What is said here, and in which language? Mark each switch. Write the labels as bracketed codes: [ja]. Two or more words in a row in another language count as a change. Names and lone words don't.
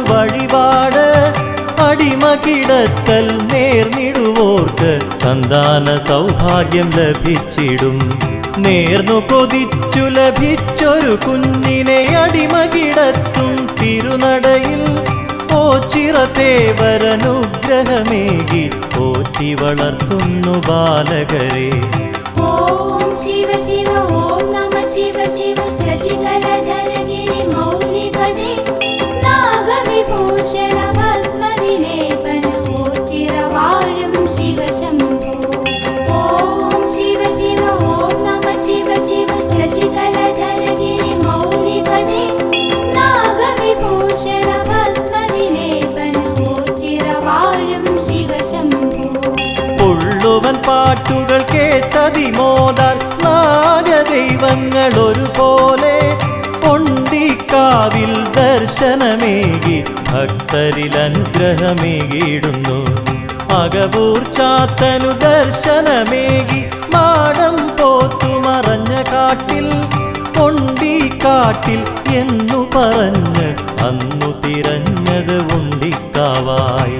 [ml] വഴിപാട് അടിമകിടത്തൽ നേർന്നിടുവോർക്ക് സന്താന സൗഭാഗ്യം ലഭിച്ചിടും നേർന്നു കൊതിച്ചു ലഭിച്ചൊരു കുഞ്ഞിനെ അടിമകിടത്തും തിരുനടയിൽ ഓച്ചിറത്തേവരനുഗ്രഹമേകി പോറ്റി വളർത്തുന്നു ബാലകരെ [sa] ॐ शिव शिव ॐ नमः शिव शिव शशिकलधर गिरिमौलिपदे नागविभूषण भस्म विलेपन [ml] വോ ചിരവാഴും [sa] शिव शम्भो ॐ शिव शिव ॐ नमः शिव शिव शशिकलधर गिरिमौलिपदे नागविभूषण भस्म विलेपन [ml] വോ ചിരവാഴും [sa] शिव शम्भो [ml] ഉള്ളുവൻ പാട്ടുകൾ കേട്ടതിമോദാൽ നാഗദൈവങ്ങൾ ഒരുപോലെ പൊണ്ടിക്കാവിൽ ദർശനമേകി ഭക്തരിൽ അനുഗ്രഹമേകിയിടുന്നു അകവൂർ ചാത്തനു ദർശനമേകി മാടം പോത്തുമറഞ്ഞ കാട്ടിൽ പൊണ്ടിക്കാട്ടിൽ എന്നു പറഞ്ഞ് അന്നു തിരഞ്ഞത് ഉണ്ടിക്കാവായി